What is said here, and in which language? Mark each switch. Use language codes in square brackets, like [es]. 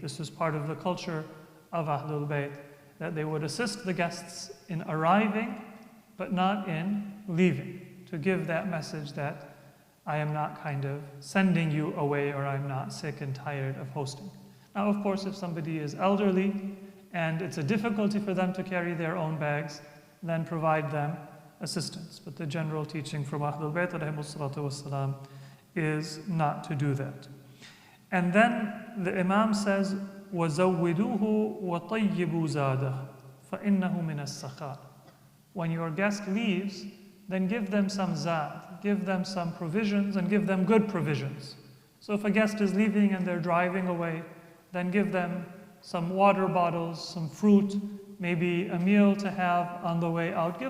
[en] This is part of the culture of Ahlul Bayt, that they would assist the guests in arriving, but not in leaving, to give that message that I am not kind of sending you away, or I'm not sick and tired of hosting. Now, of course, if somebody is elderly and it's a difficulty for them to carry their own bags, then provide them assistance. But the general teaching from Ahlul Bayt alayhimus salatu wassalam is not to do that. And then the Imam says, [ar] وَزَوِّدُوهُ وَطَيِّبُوا زَادَهُ فَإِنَّهُ مِنَ السَّخَاءِ. [en] When your guest leaves, then give them some zad, give them some provisions, and give them good provisions. So if a guest is leaving and they're driving away, then give them some water bottles, some fruit, maybe a meal to have on the way out.